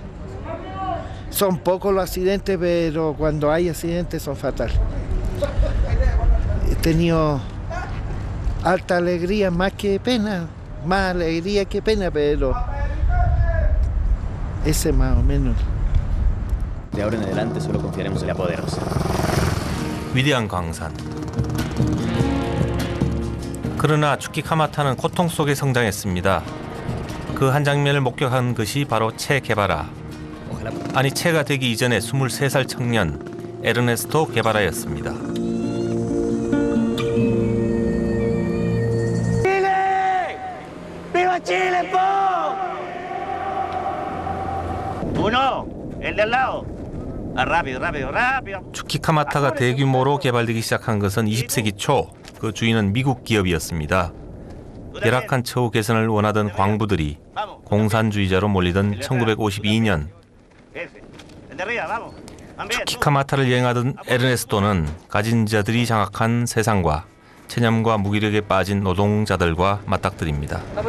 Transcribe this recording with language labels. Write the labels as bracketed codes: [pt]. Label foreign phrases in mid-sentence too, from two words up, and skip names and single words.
[es] Son pocos los accidentes, pero cuando hay accidentes son fatales. He tenido alta alegría más que pena, más alegría que pena, pero ese más o menos. De ahora en adelante solo confiaremos en la poderosa. [ko] 위대한 광산. 그러나 추키카마타는 고통 속에 성장했습니다. 그 한 장면을 목격한 것이 바로 체 게바라. 아니 체가 되기 이전에 23살 청년 에르네스토 게바라였습니다. [es] ¡Viva Chile, po! Uno, el de al lado. Rápido, rápido, rápido. [ko] 추키카마타가 대규모로 개발되기 시작한 것은 20세기 초 그 주인은 미국 기업이었습니다. 열악한 처우 개선을 원하던 광부들이 공산주의자로 몰리던 1952년 추키카마타를 여행하던 에르네스토는 가진 자들이 장악한 세상과 체념과 무기력에 빠진 노동자들과 맞닥뜨립니다.